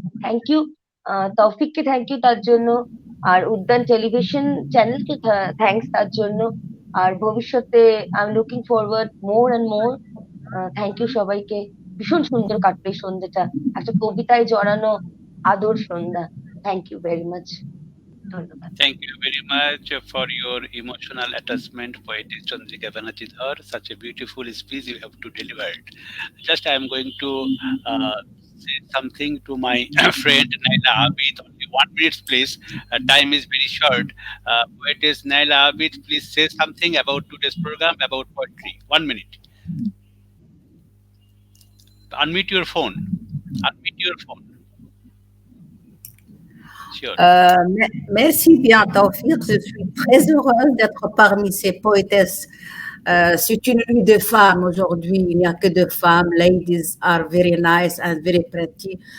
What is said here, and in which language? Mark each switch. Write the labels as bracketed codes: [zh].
[bn] Thank you তৌফিককে, thank you তার জন্য, আর উদ্যান টেলিভিশন চ্যানেলকে থ্যাংকস তার জন্য, আর ভবিষ্যতে [en] I am looking forward more and more. [bn] Thank you সবাইকে। ভীষণ সুন্দর কাটলো এই সন্ধ্যাটা, একটা কবিতায় জড়ানো আদর সন্ধ্যা। [en] thank you very much, [bn] ধন্যবাদ। [en] Thank you very much for your emotional attachment, Poetess Chandrika Banarjidhar. Such a beautiful speech you have to deliver. Just I am going to say something to my friend Neyla Abid. Only 1 minute, please. Time is very short. Poetess Neyla Abid, please say something about today's program, about poetry. 1 minute. Unmute your phone. Unmute your phone. Sure. [fr] Merci bien, Taufik. Je suis très heureuse d'être parmi ces poétesses. C'est une nuit de femmes aujourd'hui. Il n'y a que de femmes. [en] Ladies are very nice and very pretty.